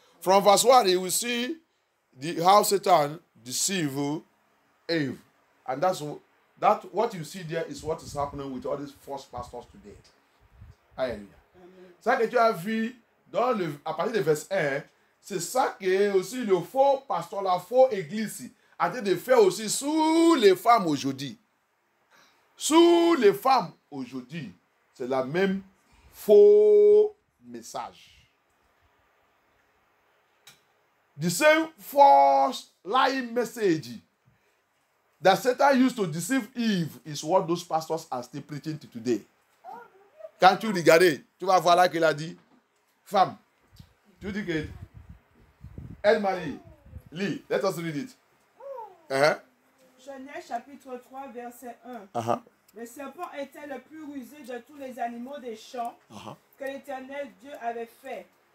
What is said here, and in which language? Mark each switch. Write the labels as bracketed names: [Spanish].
[English] From verse 1, you will see how Satan deceived Eve. And that's what you see there is what is happening with all these false pastors today. [French] Alléluia. Ça que tu as vu à partir du verset 1, c'est ça que aussi le faux pasteur, la fausse église, a été de faire aussi sous les femmes aujourd'hui. Sous les femmes aujourd'hui, c'est la même faux message. [English] The same false lying message that Satan used to deceive Eve is what those pastors are still preaching to today. [French] Quand tu regardes, tu vas voir là qu'il a dit, femme, tu dis que Elle-Marie, lis, [English] let us read it. [French] Genèse chapitre 3, verset 1. Le serpent était le plus rusé de tous les animaux des champs que l'Éternel Dieu avait fait.